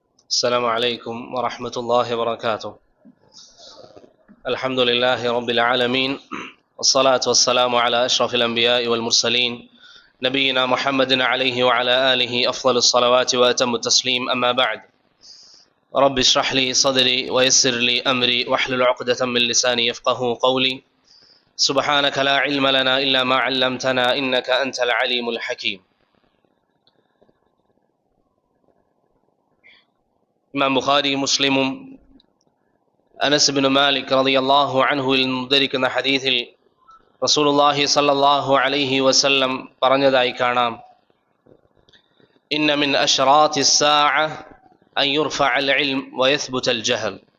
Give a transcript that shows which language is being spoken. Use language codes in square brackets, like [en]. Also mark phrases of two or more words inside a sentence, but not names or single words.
[ar] السلام عليكم ورحمة الله وبركاته. الحمد لله رب العالمين، والصلاة والسلام على أشرف الأنبياء والمرسلين نبينا محمد عليه وعلى آله أفضل الصلوات وأتم التسليم. أما بعد، رب اشرح لي صدري ويسر لي أمري واحلل عقدة من لساني يفقه قولي. سبحانك لا علم لنا إلا ما علمتنا إنك أنت العليم الحكيم. [ml] ഇമാം ബുഖാരി മുസ്ലിമും അനസ് ബിൻ മാലിക് [ar] رضي الله عنه [ml] ഉദ്ധരിക്കുന്ന ഹദീസിൽ [ar] رسول الله صلى الله عليه وسلم [ml] പറഞ്ഞതായി കാണാം, [ar] إن من أشراط الساعة أن يرفع العلم ويثبت الجهل.